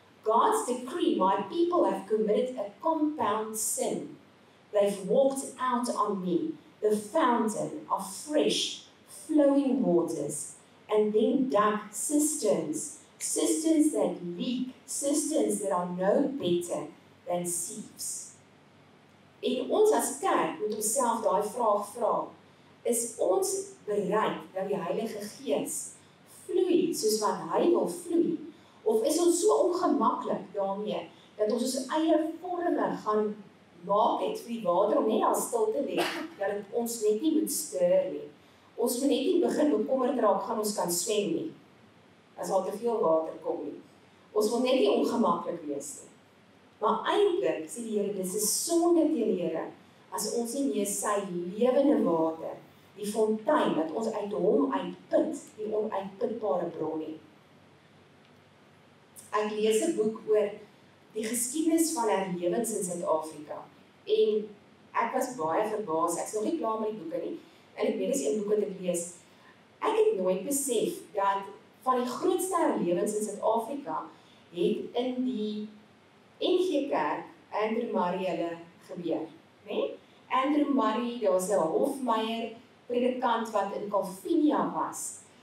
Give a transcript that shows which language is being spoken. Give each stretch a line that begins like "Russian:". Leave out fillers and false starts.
English: God's decree, my people have committed a compound sin. They've walked out on me, the fountain of fresh, flowing waters, and then dug cisterns, cisterns that leak, cisterns that are no better than sieves.
Afrikaans: En ons as kerk moet onsself daai vraag vra, is ons bereid dat die Heilige Gees vloei soos wat hy wil vloei, of is ons so ongemaklik daarmee, dat ons ons eie vorme gaan maak het vir die water om net al stil te lê, dat het ons net nie moet stuur nie. Ons moet net nie begin bekommerd raak, gaan ons kan swem nie, as al te veel water kom nie. Ons wil net nie ongemaklik wees nie. Maar eintlik sê die Here, dis 'n sonde teen die Here, as ons nie meer sy lewende water, die fontein wat ons uit hom uitput, die onuitputbare bron nie. Ek lees 'n boek oor die geskiedenis van herlewings in Suid-Afrika. En ek was baie verbaas, ek is nog nie klaar met die boeke nie, en ek weet is een boeke te lees. Ek het nooit besef dat van die grootste herlewings in Suid-Afrika het in die NG Kerk Andrew Murray hulle gebeur. Nee? Andrew Murray, daar was 'n Hofmeyr predikant wat in Calvinia was.